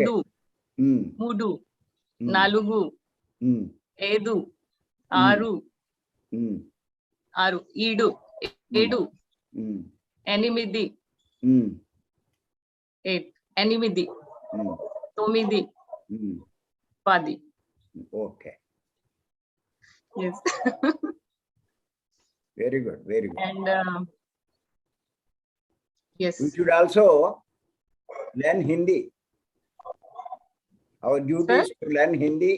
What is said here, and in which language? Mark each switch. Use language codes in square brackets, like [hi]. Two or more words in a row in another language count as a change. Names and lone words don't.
[te] మూడు, మూడు, నాలుగు, ఏడు, ఆరు, ఆరు, ఐదు, ఏడు, ఎనిమిది, 8, ఎనిమిది, తొమ్మిది, పది. [en] Okay. Yes. Very good. Very good. And yes. We should also learn Hindi. Our duty is to learn Hindi.